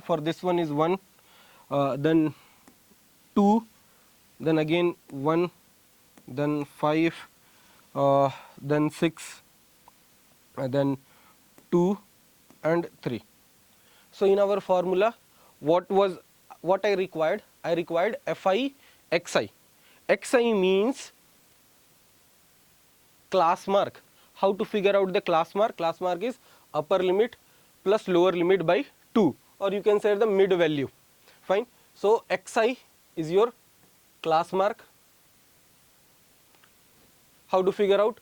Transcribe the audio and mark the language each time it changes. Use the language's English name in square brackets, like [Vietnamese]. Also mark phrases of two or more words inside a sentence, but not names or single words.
[English] For this one is 1, then 2, then again 1, then 5, then 6, then 2 and 3. So in our formula, what I required? I required fi xi. Xi means class mark. How to figure out the class mark? Class mark is upper limit plus lower limit by 2, or you can say the mid value. Fine. So xi is your class mark. How to figure out?